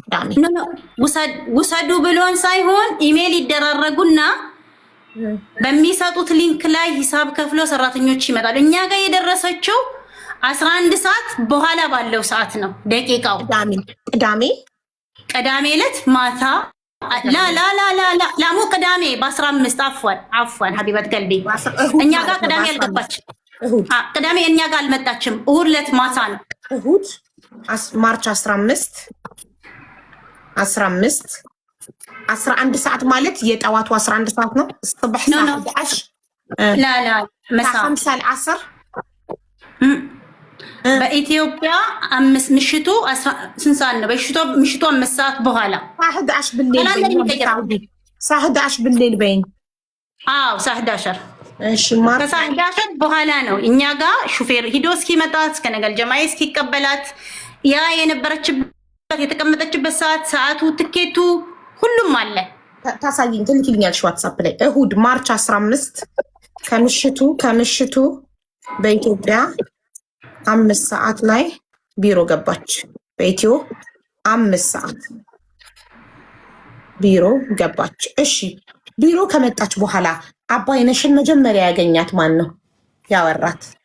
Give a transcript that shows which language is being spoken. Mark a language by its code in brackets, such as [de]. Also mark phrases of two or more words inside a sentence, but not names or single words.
[am] ውሰዱ ብሎን ሳይሆን ኢሜል ይደራረጉና በሚሰጡት ሊንክ ላይ ሂሳብ ከፍለው ሰራተኞች ይመጣሉ። እኛ ጋር የደረሰችው 11 ሰዓት በኋላ ባለው ሰዓት ነው። ደቂቃው ቅዳሜ ዕለት ማታ ላሙ ቅዳሜ በ15 [ar] عفوا حبيبة قلبي [am] እኛ ጋር ቅዳሜ አልገባችም። ቅዳሜ እኛ ጋር አልመጣችም። እሁድ ዕለት ማታ ነው። እሁድ ማርች 15 11 ሰዓት ማለት የጠዋቱ 11 ሰዓት ነው። [ar] الصبح الساعة 11 لا مساء 5 العصر [am] በኢትዮጵያ ምሽቱ ስንት ሰዓት ነው? ምሽቱ 5 ሰዓት በኋላ [ar] 11 بالليل الساعة 11 بالليل በይኝ። [am] አዎ 11 እሺ ማርች 11 በኋላ ነው እኛ ጋር ሹፌር ሂዶ እስኪመጣ እስከ ነገል ጀማይ እስኪቀበላት ያ የነበረችበት የተቀመጠችበት ሰዓቱ ትኬቱ ሁሉም አለ። ታሳይኝ ትልኪልኛለሽ ዋትስአፕ ላይ። እሁድ ማርች 15 ከምሽቱ በኢትዮጵያ 5 ሰዓት ላይ ቢሮ ገባች። በኢትዮ 5 ሰዓት ቢሮ ገባች። እሺ ቢሮ ከመጣች በኋላ አባይነሽን መጀመሪያ ያገኛት ማን ነው ያወራት?